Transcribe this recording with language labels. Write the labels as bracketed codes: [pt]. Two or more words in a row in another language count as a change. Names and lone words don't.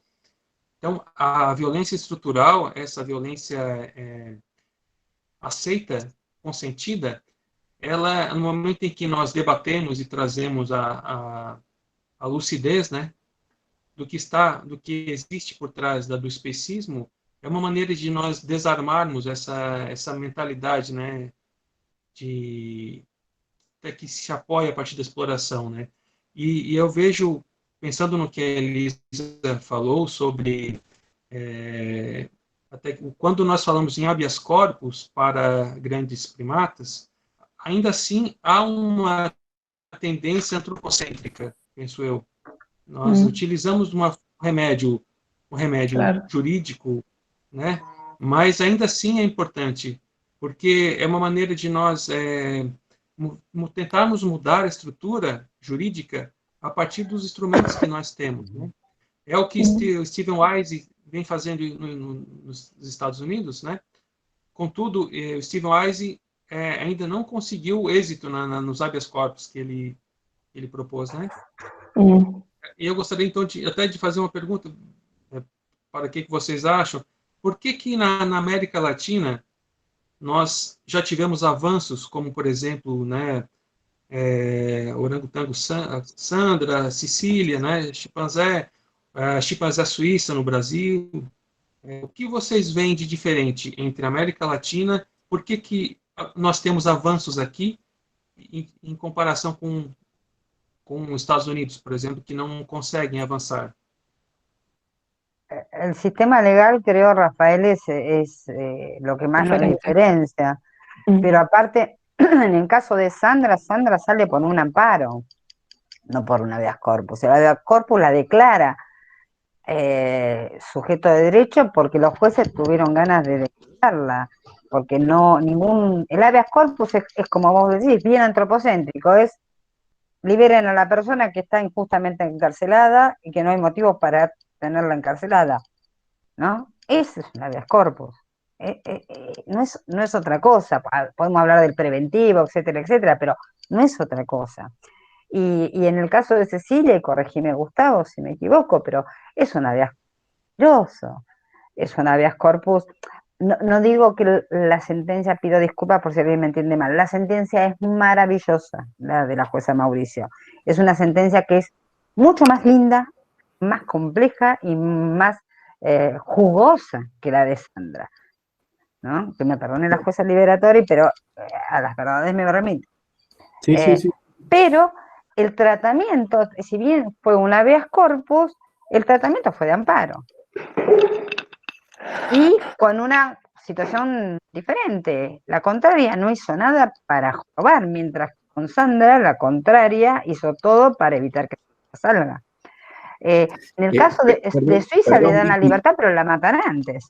[pt] Então, a violência estrutural, essa violência aceita, consentida, ela, no momento em que nós debatemos e trazemos a lucidez, né, do que existe por trás do especismo, é uma maneira de nós desarmarmos essa mentalidade, né, que se apoia a partir da exploração, né? E eu vejo, pensando no que a Elisa falou sobre até quando nós falamos em [la] habeas corpus [pt] para grandes primatas, ainda assim há uma tendência antropocêntrica, penso eu. Nós utilizamos um remédio claro, jurídico, né? Mas ainda assim é importante, porque é uma maneira de nós tentarmos mudar a estrutura jurídica a partir dos instrumentos que nós temos, né? É o que Stephen Wise vem fazendo nos Estados Unidos, né? Contudo, o Stephen Wise ainda não conseguiu êxito nos [la] habeas corpus [pt] que ele propôs, né? E eu gostaria, então, até de fazer uma pergunta para o que vocês acham. Por que na América Latina nós já tivemos avanços, como, por exemplo, né, orangotango Sandra, Sicília, né, chimpanzé suíça no Brasil? O que vocês veem de diferente entre a América Latina por que nós temos avanços aqui em comparação com os Estados Unidos, por exemplo, que não conseguem avançar? [es] El sistema legal, creo, Rafael, es lo que más nos Diferente. diferencia. Pero aparte, en el caso de Sandra, Sandra sale por un amparo, no por un [la] habeas corpus. [es] El [la] habeas corpus [es] la declara sujeto de derecho porque los jueces tuvieron ganas de declararla, porque el [la] habeas corpus [es] es como vos decís, bien antropocéntrico, es liberen a la persona que está injustamente encarcelada y que no hay motivos para tenerla encarcelada, ¿no? Ese es un [la] habeas corpus. [es] No es otra cosa. Podemos hablar del preventivo, etcétera, etcétera, pero no es otra cosa. Y en el caso de Cecilia, y corregime Gustavo si me equivoco, pero es un [la] habeas corpus, [es] es un [la] habeas corpus. [es] No digo que la sentencia, pido disculpas por si alguien me entiende mal, la sentencia es maravillosa, la de la jueza Mauricio. Es una sentencia que es mucho más linda, más compleja y más jugosa que la de Sandra, ¿no? Que me perdone la jueza Liberatori, pero a las verdades me remito. Sí, sí. Pero el tratamiento, si bien fue un [la] habeas corpus, [es] el tratamiento fue de amparo. Y con una situación diferente. La contraria no hizo nada para jorobar, mientras que con Sandra, la contraria, hizo todo para evitar que salga. En el caso de Suiza le dan la libertad, pero la matan antes.